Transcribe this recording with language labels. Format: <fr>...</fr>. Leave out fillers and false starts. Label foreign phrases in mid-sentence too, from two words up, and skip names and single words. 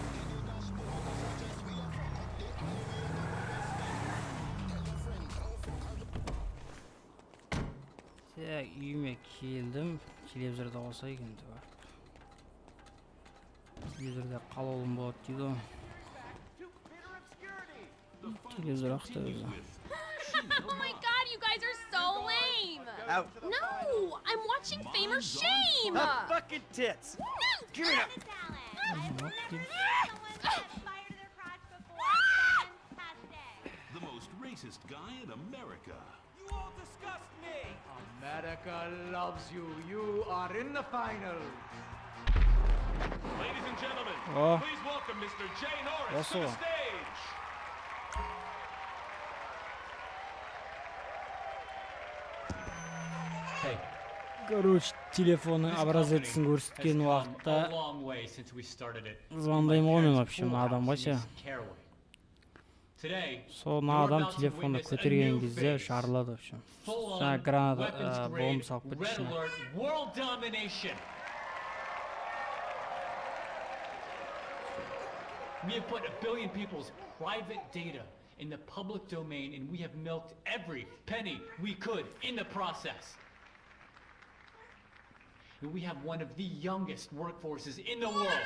<kk>Так, үйіме келдім. Телевизорда болса екен деп. Телевизорда қалаулым болады дейді ғой. Телевизор ақты өзі.</kk> <en>Oh my god, you guys are so lame! No, I'm watching Fame or Shame! Fucking tits. Give it up. The most racist guy in America. You all disgust me. America loves you. You are in the finals. Ladies and gentlemen, Oh. please welcome Mr. Jay Norris Also. to the stage.</en> <kk>Короче, телефонның образецін көрсеткен уақытта звондаймын ғой мен вообще мына адамға ше. Сол мына адам телефонды көтерген кезде жарылады вообще. Жаңа граната бомба салып кетті ішіне.</kk> <en>We have put 1 billion people's private data in the public domain, and we have milked every penny we could in the process. And we have one of the youngest workforces in the world.</en>